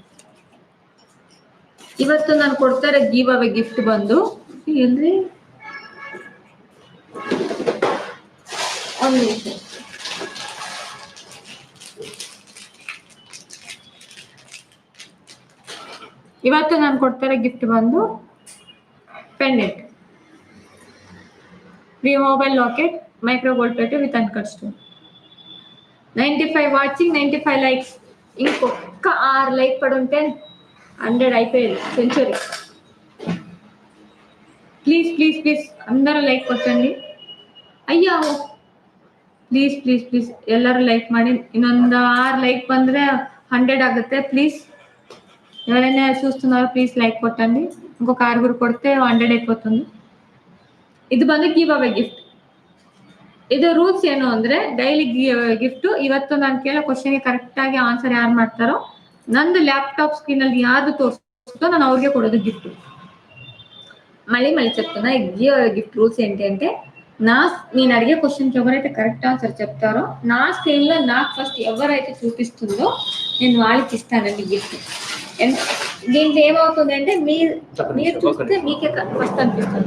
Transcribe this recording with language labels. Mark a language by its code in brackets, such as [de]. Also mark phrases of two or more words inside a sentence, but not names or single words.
[kn] ಇವತ್ತು ನಾನು ಕೊಡ್ತಾರೆ [en] give away gift [kn] ಬಂದು ಎಲ್ರಿ ಒಂದು ನಿಮಿಷ. ಇವತ್ತು ನಾನು ಕೊಡ್ತಾರೆ ಗಿಫ್ಟ್ ಬಂದು ಪೆಂಡೆಂಟ್, [en] removable locket, micro gold plated with uncut stone. 95 watching, 95 likes. [te] ఇంకొక 6 లైక్ పడుంటే 100 అయిపోయేది, సెంచరీ. ప్లీజ్ అందరూ లైక్ ಕೊಟ್ಟಂడి. [kn] ಅಯ್ಯೋ ಪ್ಲೀಸ್ ಎಲ್ಲರೂ ಲೈಕ್ ಮಾಡಿ. ಇನ್ನೊಂದು 6 లైక్ ಬಂದರೆ 100 ಆಗುತ್ತೆ. [te] ప్లీజ్ ఎవరైనా చూస్తున్నారో ప్లీజ్ లైక్ కొట్టండి. ఇంకొక 6 కొడితే 100 అయిపోతుంది. [kn] ಇದು ಬಂದು [en] give away gift. [kn] ಇದು ರೂಲ್ಸ್ ಏನು ಅಂದ್ರೆ [en] daily gift. [kn] ಇವತ್ತು ನಾನು ಕೇಳೋ ಕ್ವಶನ್ಗೆ ಕರೆಕ್ಟ್ ಆಗಿ ಆನ್ಸರ್ ಯಾರು ಮಾಡ್ತಾರೋ ನಂದು [en] laptop screen [kn] ಅಲ್ಲಿ ಯಾರು తోస్తుందో ನಾನು ಅವ್ರಿಗೆ ಕೊಡೋದು గిఫ్ట్. [te] మళ్ళీ చెప్తున్నా, [en] give away gift rules [te] ఏంటి అంటే నేను అడిగే క్వశ్చన్కి ఎవరైతే [en] correct answer [te] చెప్తారో నా స్క్రీన్లో నాకు ఫస్ట్ ఎవరైతే చూపిస్తుందో నేను వాళ్ళకి ఇస్తానండి గిఫ్ట్. దీంట్లో ఏమవుతుంది అంటే మీరు చూస్తే మీకే ఫస్ట్ అనిపిస్తుంది.